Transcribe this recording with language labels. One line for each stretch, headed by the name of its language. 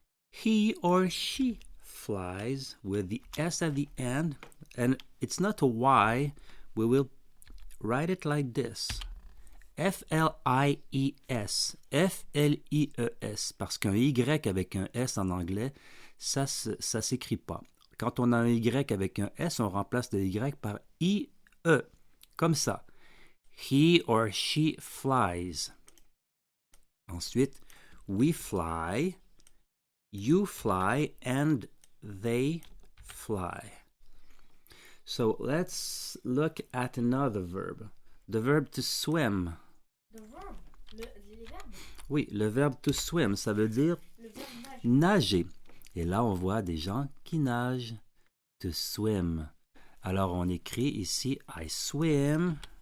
English: He or she flies with the S at the end. And it's not a Y. We will write it like this. F-L-I-E-S. F-L-I-E-S.
French: Parce qu'un Y avec un S en anglais, ça s'écrit pas. Quand on a un Y avec un S, on remplace le Y par I-E. Comme ça.
English: He or she flies. Ensuite, we fly, you fly, and they fly. So let's look at another verb. The verb to swim. The verb.
French: Les verbes. Oui, le verbe
English: to swim,
French: ça veut dire Le verbe nage. nager. Et là, on voit des gens qui nagent.
English: To swim.
French: Alors, on écrit ici
English: I swim.